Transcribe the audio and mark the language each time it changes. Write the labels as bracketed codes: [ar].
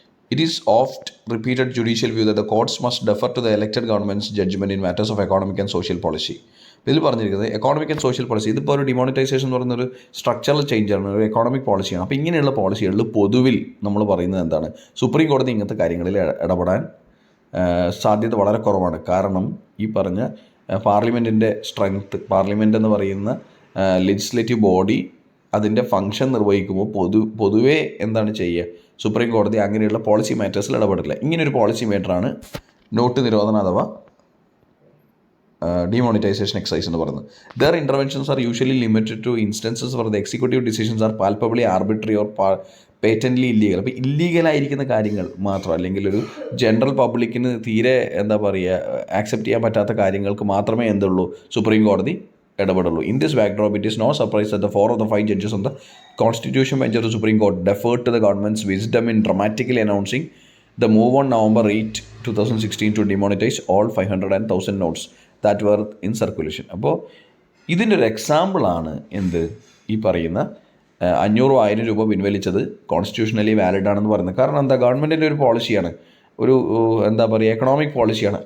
[en] It is oft repeated judicial view that the courts must defer to the elected government's judgment in matters of economic and social policy. [ml] ഇതിൽ പറഞ്ഞിരിക്കുന്നത് economic and social policy, ഇതിപ്പോൾ ഒരു demonetisation എന്ന് പറയുന്നൊരു structural ചേഞ്ചാണ്, ഒരു economic പോളിസിയാണ്. അപ്പോൾ ഇങ്ങനെയുള്ള പോളിസികളിൽ പൊതുവിൽ നമ്മൾ പറയുന്നത് എന്താണ്? സുപ്രീം കോടതി ഇങ്ങനത്തെ കാര്യങ്ങളിൽ ഇടപെടാൻ സാധ്യത വളരെ കുറവാണ്. കാരണം ഈ പറഞ്ഞ പാർലമെൻറ്റിൻ്റെ സ്ട്രെങ്ത്ത്, പാർലമെൻറ്റ് എന്ന് പറയുന്ന ലെജിസ്ലേറ്റീവ് ബോഡി അതിൻ്റെ ഫംഗ്ഷൻ നിർവഹിക്കുമ്പോൾ പൊതുവേ എന്താണ് ചെയ്യുക? സുപ്രീം കോടതി അങ്ങനെയുള്ള പോളിസി മാറ്റേഴ്സിൽ ഇടപെടില്ല. ഇങ്ങനൊരു പോളിസി മാറ്ററാണ് നോട്ട് നിരോധനം അഥവാ ഡിമോണിറ്റൈസേഷൻ എക്സൈസ് എന്ന് പറയുന്നത്. There interventions are usually limited to instances for the executive decisions are പാൽപ്പബിളി arbitrary or പേറ്റൻ്റ്ലി illegal. അപ്പോൾ ഇല്ലീഗലായിരിക്കുന്ന കാര്യങ്ങൾ മാത്രം, അല്ലെങ്കിൽ ഒരു ജനറൽ പബ്ലിക്കിന് തീരെ ആക്സെപ്റ്റ് ചെയ്യാൻ പറ്റാത്ത കാര്യങ്ങൾക്ക് മാത്രമേ എന്തുള്ളൂ സുപ്രീം കോടതി ഇടപെടുള്ളൂ. In this backdrop it is no surprise that [en] the 4 of the 5 judges on the Constitution bench of the Supreme Court deferred to the government's wisdom in dramatically announcing the move on November 8, 2016 to demonetize all 500 and 1000 notes that were in circulation. [ml] അപ്പോൾ ഇതിൻ്റെ ഒരു എക്സാമ്പിളാണ് ഈ പറയുന്ന 500,000 രൂപ പിൻവലിച്ചത് constitutionally valid ആണെന്ന് പറയുന്നത്. കാരണം എന്താ? ഗവൺമെൻറ്റിൻ്റെ ഒരു പോളിസിയാണ്, ഒരു എക്കണോമിക് പോളിസിയാണ്.